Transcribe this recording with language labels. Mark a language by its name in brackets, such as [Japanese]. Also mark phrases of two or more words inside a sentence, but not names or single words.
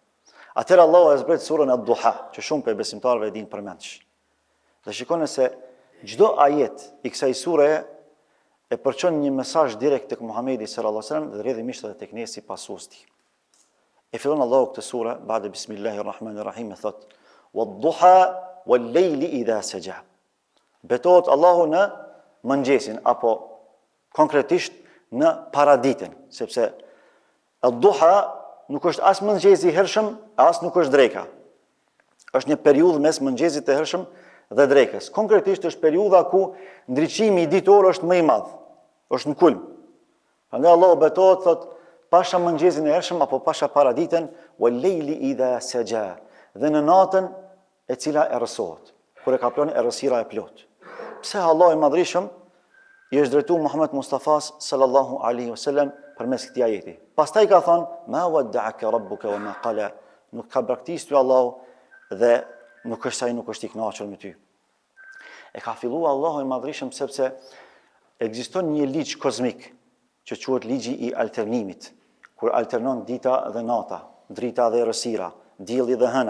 [Albanian] Atëherë Allahu e zbret surën Ad-Duha, që shumë prej besimtarëve e dinë përmendsh. Dhe shikoni se çdo ajet i kësaj sure e përçon një mesazh direkt tek Muhamedi [Arabic] صلى الله عليه وسلم [Albanian] dhe rrjedhimisht edhe tek ne si pasues të tij. E fillon Allahu këtë sure, [Arabic] بعد بسم الله الرحمن الرحيم, [Albanian] e thot: [Arabic] "والضحى والليل إذا سجى." [Albanian] Betohet Allahu në mëngjesin, apo konkretisht në paraditën, sepse ad-duha nuk është as mëngjesi i hershëm, as nuk është dreka. Është një periudhë mes mëngjesit të hershëm dhe drekës. Konkretisht është periudha ku ndriçimi i ditore është më i madh, është në kulm. Prandaj Allahu betohet, thot, pasha mëngjesin e hershëm apo pasha paraditën, [Arabic] والليل إذا سجى, [Albanian] dhe në natën e cila errësohet, kur e ka planë errësira e plot. Pse Allah i Madhërisëm i është drejtuar Muhammed Mustafas [Arabic] صلى الله عليه وسلم [Albanian] përmes këtij ajeti. Pastaj ka thënë: [Arabic] "ما ودعك ربك وما قلى." [Albanian] Nuk ka braktisur Allahu dhe nuk është i kënaqur me ty. E ka filluar Allahu i Madhërisëm sepse ekziston një ligj kozmik që quhet ligji i alternimit, kur alternon dita dhe nata, drita dhe errësira, dielli dhe hëna.